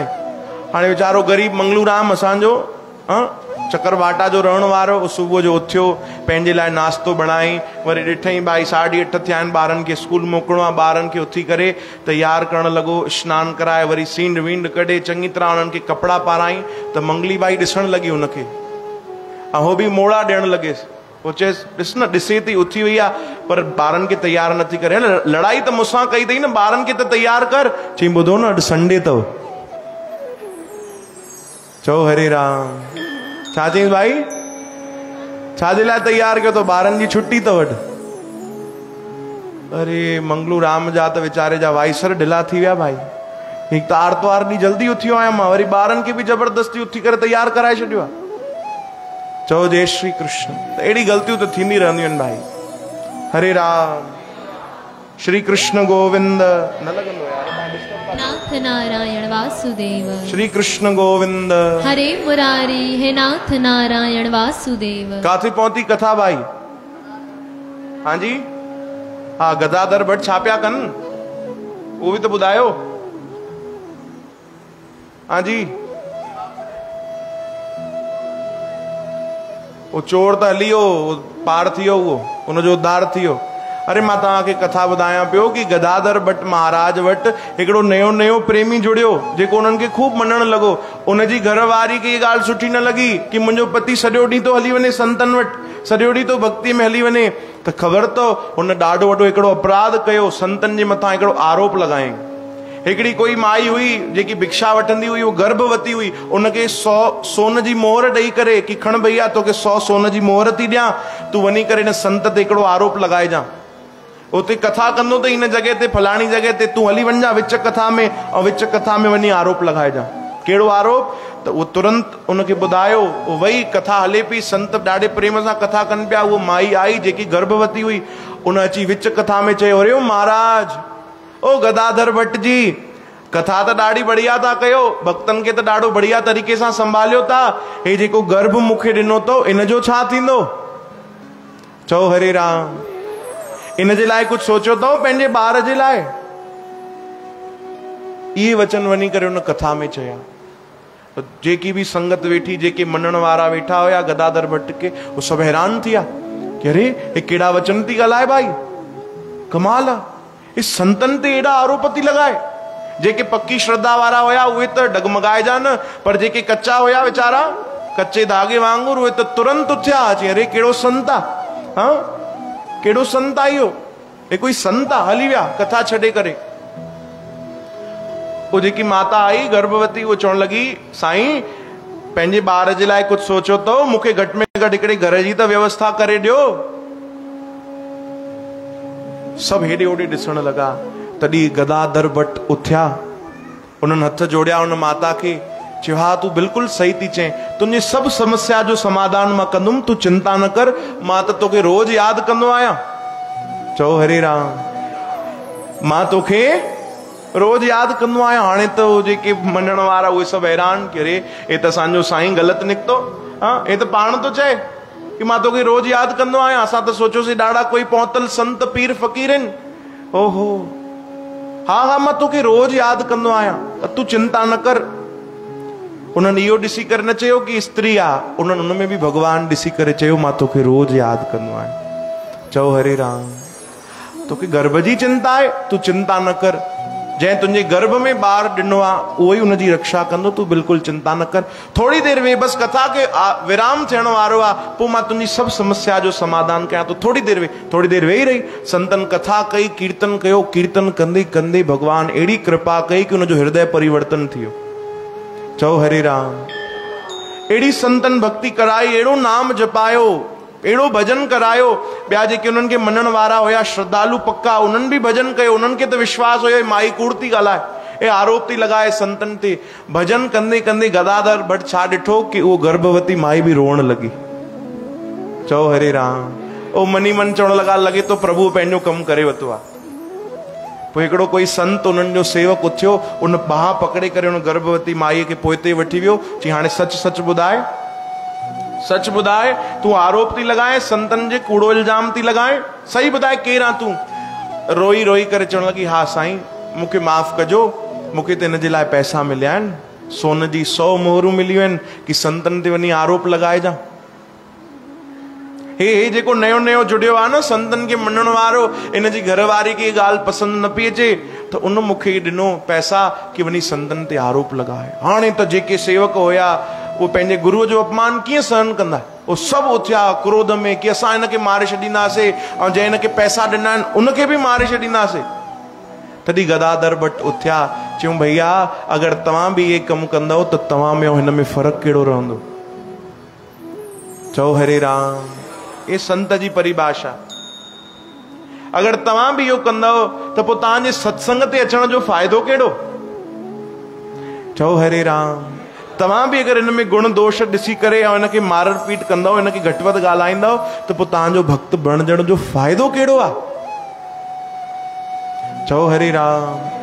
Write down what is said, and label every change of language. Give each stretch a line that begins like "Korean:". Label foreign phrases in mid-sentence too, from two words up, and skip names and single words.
Sindhi: हाणे वीचारो गरीब मंगलू राम असांजो चकरवाटा जो रहण वारो, सुबह जो उथियो, पंहिंजे लाइ नाश्तो बणाई, वरी ॾिठई भाई 8:30 थिया आहिनि, ॿारनि खे स्कूल मोकिलणो आहे, ॿारनि खे उथी करे तैयार करण लॻो, सनानु कराए, वरी सींड वींड कढे, चङी तरह उन्हनि खे कपिड़ा पाराई। त मंगली बाई ॾिसण लॻी हुनखे, ऐं हो बि मोड़ा ॾियण लॻेसि। पोइ चएसि ॾिस न, ॾिसे थी उथी वई आहे पर ॿारनि खे तैयार नथी करे। लड़ाई त मूंसां कई अथई न, ॿारनि खे त तैयार कर। चई ॿुधो न, अॼु संडे अथव। चओ हरे राम। छा चईं भाई, छाजे लाइ तैयार कयो? तो ॿारनि जी छुट्टी अथव अॼु। अरे मंगलू राम जा त वीचारे जा वाइसर ढिला थी विया भाई। हिकु त आर्तवार ॾींहुं जल्दी उथियो आहियां मां, वरी ॿारनि खे बि जबरदस्ती उथी करे तैयार कराए छॾियो आहे। चओ जय श्री कृष्ण। त अहिड़ी ग़लतियूं त थींदी रहंदियूं आहिनि भाई। हरे राम। श्री कृष्ण गोविंद। न लॻंदो यार, नाथ नारायण वासुदेव। श्री कृष्ण गोविंद। हरे मुरारी हे नाथ नारायण वासुदेव। काथे पहुती कथा भाई? हाँ जी, हाँ गदाधर भट्ट छा पिया कनि
Hindi: वो भी तो
Sindhi: ॿुधायो। हाँ जी, वो चोर त हली वियो, पार थी वियो, उनजो उद्धार थी वियो। अरे मां तव्हांखे कथा ॿुधायां पियो कि गदाधर भट्ट महाराज वटि हिकिड़ो नयो प्रेमी जुड़ियो, जेको उन्हनि खे खूब मञण लॻो। उनजी घरवारी खे इहा ॻाल्हि सुठी न लॻी कि मुंहिंजो पति सॼो ॾींहुं तो हली वञे संतनि वटि, सॼो ॾींहुं तो भक्ति में हली वञे। त ख़बर अथव हुन ॾाढो वॾो हिकिड़ो अपराध कयो, संतनि जे मथां हिकिड़ो आरोप लॻायईं। हिकिड़ी कोई माई हुई जेकी भिक्षा वठंदी हुई, वो गर्भवती हुई, उनखे 100 सोन जी मोहर ॾेई करे कि खण भैया तोखे 100 सोन जी मोहर थी ॾियां, तूं वञी करे हिन संत ते हिकिड़ो आरोप लॻाइजां। उते कथा कंदो त हिन जॻह ते फलाणी जॻह ते तूं हली वञा विच कथा में, ऐं विच कथा में वञी आरोप लॻाइजां। कहिड़ो आरोप? त उहो तुरंत उनखे ॿुधायो। वही कथा हले पई, संत ॾाढे प्रेम सां कथा कनि पिया। उहो माई आई जेकी गर्भवती हुई, उन अची विच कथा में चयो, अरे ओ महाराज, ओ गदाधर भट्ट जी, कथा त ॾाढी बढ़िया था कयो, भक्तनि खे त ॾाढो बढ़िया तरीक़े सां संभालियो था, हे जेको गर्भ मूंखे ॾिनो अथव इन जो छा थींदो? चओ हरे राम। इन जे लाइ कुछ सोचियो अथव पंहिंजे ॿार जे लाइ? इहे वचन वञी करे उन कथा में चया। जेकी भी संगत वेठी, जेके मञण वारा वेठा हुया गदाधर भट्ट के,
Hindi: वो सब
Sindhi: हैरान थिया कि अरे हे कहिड़ा वचन थी ॻाल्हाए भाई, कमाल आहे। इस संतन ते एॾा आरोप थी लॻाए। जेके पक्की श्रद्धा वारा हुया उहे त डगमगाइजा न, पर जेके कच्चा हुया वीचारा कच्चे धागे वांगुर, उहे त तुरंत उथिया अची, अरे कहिड़ो संत आहे, हाँ कहिड़ो संत आहे इहो, हे कोई संत आहे, हली विया कथा छॾे करे। वो जेकी माता आई गर्भवती, वो चवण लगी, साईं पंहिंजे ॿार जे लाइ कुछ सोचो तो, मूंखे घटि में घटि हिकिड़े घर जी त व्यवस्था करे ॾियो। सब हेॾे होॾे ॾिसण लॻा। तॾहिं गदाधर भट्ट उथिया, उन्हनि हथ जोड़िया उन माता खे, चयो हा तूं बिल्कुलु सही थी चए, तुंहिंजी सभु समस्या जो समाधान मां कंदुमि, तूं चिंता न कर, मां त तोखे रोज यादि कंदो आहियां। चओ हरे राम, मां तोखे रोज यादि कंदो आहियां। हाणे त जेके मञण वारा उहे सभु हैरान कि अरे हे त असांजो साईं ग़लति निकितो, हा हे त पाण थो चए कि मां तोखे रोज यादि कंदो आहियां। असां त सोचियोसीं ॾाढा कोई पहुतल संत पीर फ़क़ीर आहिनि। ओहो हा हा मां तोखे रोज यादि कंदो आहियां, त तूं चिंता न कर। उन्हनि इहो ॾिसी करे न चयो कि स्त्री आहे, उन्हनि उन में बि भॻवानु ॾिसी करे चयो मां तोखे रोज यादि कंदो आहियां। चओ हरे राम, तोखे गर्भ जी चिंता आहे, तूं चिंता न कर। जंहिं तुंहिंजे गर्भ में ॿार ॾिनो आहे उहो ई उनजी रक्षा कंदो, तूं बिल्कुलु चिंता न कर। थोड़ी देरि वेह, बसि कथा खे विराम थियण वारो आहे, पोइ मां तुंहिंजी सभु समस्या जो समाधान कयां थो। थोड़ी देरि वेह। थोड़ी देरि वेही रही, संतन कथा कई, कीर्तन कयो। कीर्तन कंदे कंदे भगवान अहिड़ी कृपा कई कि उनजो हृदय परिवर्तन थी वियो। चओ हरे राम। अहिड़ी संतन भक्ति कराई, अहिड़ो नाम जपायो, अहिड़ो भजन करायो। ॿिया जेके उन्हनि खे मञण वारा हुया, श्रद्धालु पक्का, उन्हनि बि भजन कयो। उन्हनि खे त विश्वास हुयो माई कूड़ थी ॻाल्हाए, ए आरोप थी लॻाए संतन ते। भजन कंदे कंदे गदाधर भट्ट छा ॾिठो कि उहो गर्भवती माई बि रोअण लॻी। चओ हरे राम। ओ मनी मन चवण लॻा लॻे तो प्रभु पंहिंजो कमु करे वरितो आहे। पोइ हिकिड़ो कोई संत उन्हनि जो सेवक उथियो, उन बाह पकड़े करे उन गर्भवती माईअ खे पोइते वठी वियो। चई हाणे सच सच ॿुधाए, सच ॿुधाए, तूं आरोप थी लॻाए, संतन जे कूड़ो इल्जाम थी लॻाए, सही ॿुधाए केरु आहे तूं? रोई रोई करे चवण लॻी हा साईं मूंखे माफ़ कजो, मूंखे त हिन जे लाइ पैसा मिलिया आहिनि, सोन जी 100 मोहरूं मिलियूं आहिनि कि संतन ते वञी आरोप लॻाइजां। हे जेको नयो नयो जुड़ियो आहे न संतन खे मञण वारो, इन जी घरवारी खे ॻाल्हि पसंदि न पई अचे त उन मूंखे ॾिनो पैसा कि वञी संतन ते आरोप लॻाए। हाणे त जेके सेवक हुया उहे पंहिंजे गुरुअ जो अपमान कीअं सहन कंदा? उहे सभु उथिया क्रोध में कि असां हिनखे मारे छॾींदासीं ऐं जंहिं हिनखे पैसा ॾिना आहिनि उनखे बि मारे छॾींदासीं। तॾहिं गदाधर भट्ट उथिया, चयूं भैया अगरि तव्हां बि इहे कमु कंदव त तव्हां में हिन में फ़र्क़ु कहिड़ो रहंदो? चओ हरे राम। ये संत जी परिभाषा। अगर तव्हां भी इहो कंदव त पोइ तव्हांजे सत्संग ते अचण जो फ़ाइदो कहिड़ो? चओ हरे राम। तव्हां भी अगर इन में गुण दोष ॾिसी करे ऐं इनखे मार पीट कंदव, इनखे घटि वधि ॻाल्हाईंदव त पोइ तव्हांजो भक्त बणजण जो फ़ाइदो कहिड़ो आहे? चओ हरे राम।